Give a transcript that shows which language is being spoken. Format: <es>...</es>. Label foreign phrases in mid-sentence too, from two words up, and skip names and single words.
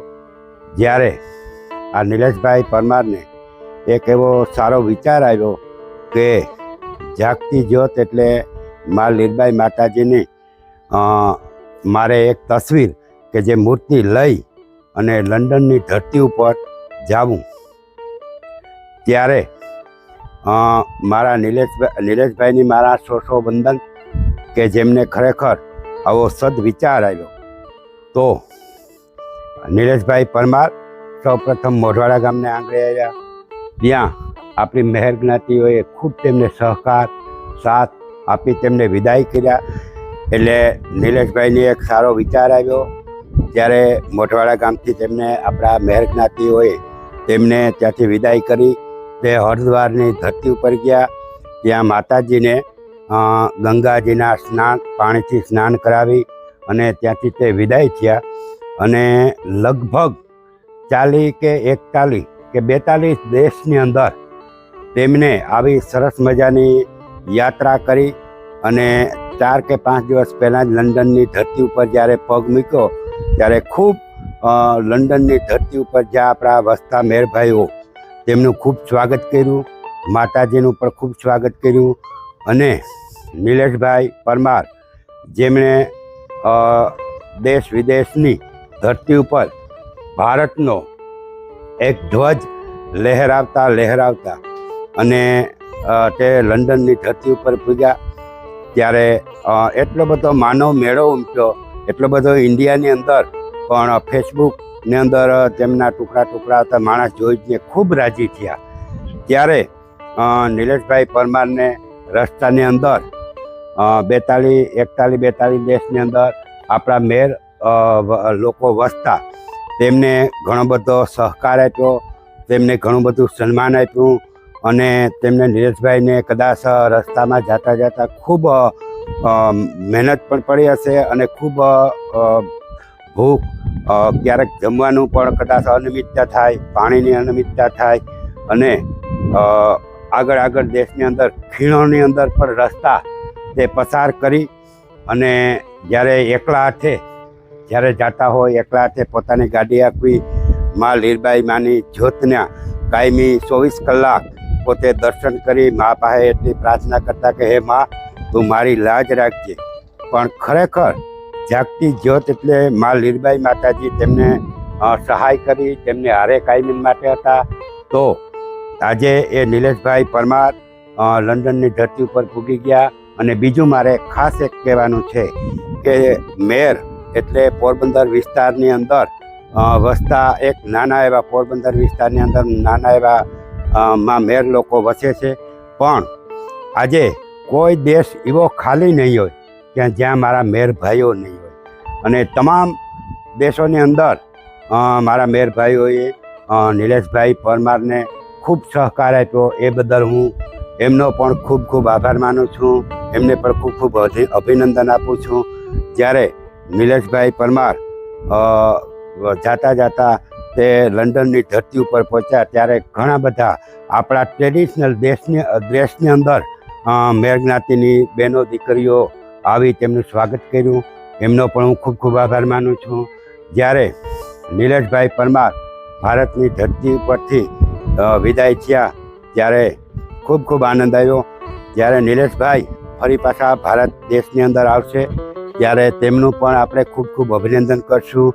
<gu>જ્યારે આ નીલેશભાઈ પરમારને એક એવો સારો વિચાર આવ્યો કે જાગતી જ્યોત એટલે માં લીરબાઈ માતાજીની મારે એક તસ્વીર કે જે મૂર્તિ લઈ અને લંડનની ધરતી પર જાઉં। ત્યારે મારા નીલેશભાઈને મારા સૌ વંદન કે જેમને ખરેખર આવો સદ્વિચાર આવ્યો। તો નીલેશભાઈ પરમાર સૌ પ્રથમ મોઢવાડા ગામને આંગણે આવ્યા। ત્યાં આપણી મહેર જ્ઞાતિઓએ ખૂબ તેમને સહકાર સાથ આપી તેમને વિદાય કર્યા। એટલે નીલેશભાઈને એક સારો વિચાર આવ્યો। ત્યારે મોઢવાડા ગામથી તેમને આપણા મહેર જ્ઞાતિઓએ તેમને ત્યાંથી વિદાય કરી તે હરિદ્વારની ધરતી પર ગયા। ત્યાં માતાજીને ગંગાજીના સ્નાન પાણીથી સ્નાન કરાવી અને ત્યાંથી તે વિદાય થયા। અને લગભગ 40 કે 41 કે 42 દેશની અંદર તેમણે આવી સરસ મજાની યાત્રા કરી અને 4 કે 5 દિવસ પહેલા લંડનની ધરતી પર જ્યારે પગ મૂક્યો ત્યારે ખૂબ લંડનની ધરતી પર જ્યાં આપણા વસતા મહેર ભાઈઓ તેમનું ખૂબ સ્વાગત કર્યું, માતાજીનું પણ ખૂબ સ્વાગત કર્યું, माताजीनुं पण खूब स्वागत कर्युं। અને નીલેશભાઈ પરમાર જેમણે દેશ વિદેશની ધરતી પર ભારતનો એક ધ્વજ લહેરાવતા અને તે લંડનની ધરતી પર પૂજ્યા। ત્યારે એટલો બધો માનવ મેળો ઉમટ્યો, એટલો બધો ઇન્ડિયાની અંદર પણ ફેસબુકની અંદર તેમના ટુકડા ટુકડા થા માણસ જોઈને ખૂબ રાજી થયા। ત્યારે નીલેશભાઈ પરમારને રસ્તાની અંદર 42 દેશની અંદર આપણા મેર લોકો વસતા તેમણે ઘણો બધો સહકાર આપ્યો, તેમને ઘણું બધું સન્માન આપ્યું અને તેમને નીલેશભાઈને કદાચ રસ્તામાં જતા જતા ખૂબ મહેનત પણ પડી હશે અને ખૂબ ભૂખ ક્યારેક જમવાનું પણ કદાચ અનિયમિતતા થાય, પાણીની અનિયમિતતા થાય અને આગળ આગળ દેશની અંદર ખીણોની અંદર પણ રસ્તા તે પસાર કરી અને જ્યારે એકલા હાથે જ્યારે જતા હોય એકલા હાથે પોતાની ગાડી આપી માં લીરબાઈ માની જ્યોતના કાયમી 24 કલાક પોતે દર્શન કરી માં પાસે એટલી પ્રાર્થના કરતા કે હે માં તું મારી લાજ રાખજે। પણ ખરેખર જાગતી જ્યોત એટલે માં લીરબાઈ માતાજી તેમને સહાય કરી, તેમને હારે કાયમી માટે હતા। તો આજે એ નીલેશભાઈ પરમાર લંડનની ધરતી પર પૂગી ગયા। અને બીજું મારે ખાસ એક કહેવાનું છે કે મેર એટલે પોરબંદર વિસ્તારની અંદર વસતા એક નાના એવા પોરબંદર વિસ્તારની અંદર નાના એવા માં મેર લોકો વસે છે। પણ આજે કોઈ દેશ એવો ખાલી નહીં હોય કે જ્યાં મારા મેર ભાઈઓ નહીં હોય અને તમામ દેશોની અંદર મારા મેર ભાઈઓએ નીલેશભાઈ પરમારને ખૂબ સહકાર આપ્યો। એ બદલ હું એમનો પણ ખૂબ ખૂબ આભાર માનું છું, એમને પણ ખૂબ ખૂબ અભિનંદન આપું છું। જ્યારે નીલેશભાઈ પરમાર જતા જતા તે લંડનની ધરતી પર પહોંચ્યા ત્યારે ઘણા બધા આપણા ટ્રેડિશનલ દેશની અંદર મેર જ્ઞાતિની બહેનો દીકરીઓ આવી તેમનું સ્વાગત કર્યું, એમનો પણ હું ખૂબ ખૂબ આભાર માનું છું. જ્યારે નિલેશભાઈ પરમાર ભારતની ધરતી ઉપરથી વિદાય થયા ત્યારે ખૂબ ખૂબ આનંદ આવ્યો. જ્યારે નિલેશભાઈ ફરી પાછા ભારત દેશની અંદર આવશે ત્યારે તેમનું પણ આપણે ખૂબ ખૂબ અભિનંદન કરશું.</gu>